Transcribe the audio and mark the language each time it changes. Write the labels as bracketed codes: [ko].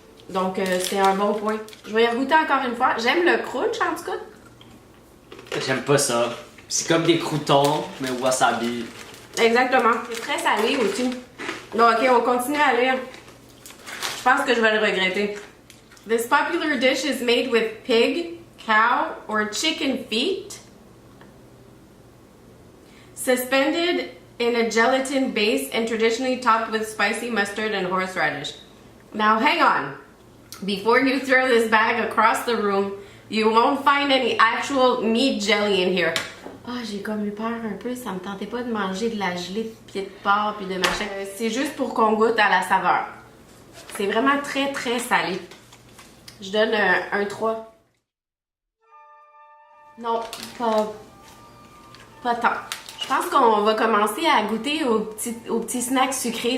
[fr] Donc c'est un bon point. Je vais y goûter encore une fois. J'aime le crunch en tout cas. J'aime pas ça. C'est comme des croutons, mais wasabi. Exactement. C'est très salé aussi. Donc ok, on continue à lire. Je pense que je vais le regretter. [en] This popular dish is made with pig, cow, or chicken feet, suspended in a gelatin base and traditionally topped with spicy mustard and horseradish. Now hang on. Before you throw this bag across the room, you won't find any actual meat jelly in here. [fr] Ah, j'ai comme eu peur un peu, ça me tentait pas de manger de la gelée de pied de porc puis de machin. C'est juste pour qu'on goûte à la saveur. C'est vraiment très très salé. Je donne un 3. Non, pas tant. Je pense qu'on va commencer à goûter aux petits snacks sucrés.